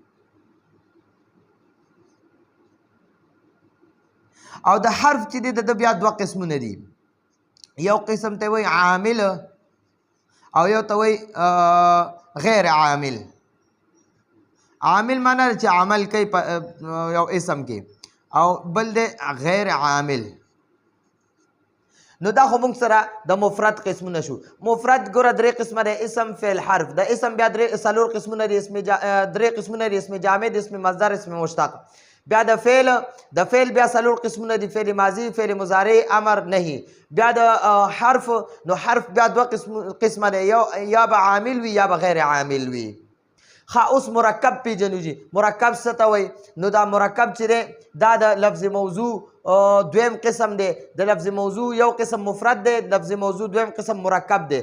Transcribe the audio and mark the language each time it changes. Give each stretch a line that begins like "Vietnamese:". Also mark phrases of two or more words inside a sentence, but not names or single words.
Pashto: او د حرف چې دی د بیا دوه قسمونه دي، یو قسم ته وایي عامل او یو ته وایي غیر عامل. عامل معنی چې عمل کوي یو اسم کې، او بل دی غیر عامل. نو دا خو موږ سره د مفرد قسمونه شو. مفرد ګوره درې قسمه دی، اسم فعل حرف. د اسم بیا څلور قسمونه دي، درې قسمونه دي، اسم جامد، اسم مصدر، اسم مشتق. بیا د فعل بیا څلور قسمونه دي، فعل ماضي، فعل مضارع، امر، نهي. بیا د حرف، نو حرف بیا دوه قسمه دی، یا به عامل وي یا به غیر عامل وي. اوس مرکب پیژنو جي. مرکب څه ته وایي؟ نو دا مرکب چې دی دا د لفظ موضوع دویم قسم دی. د لفظ موضوع یو قسم مفرد دی، لفظ موضوع دویم قسم مرکب دی.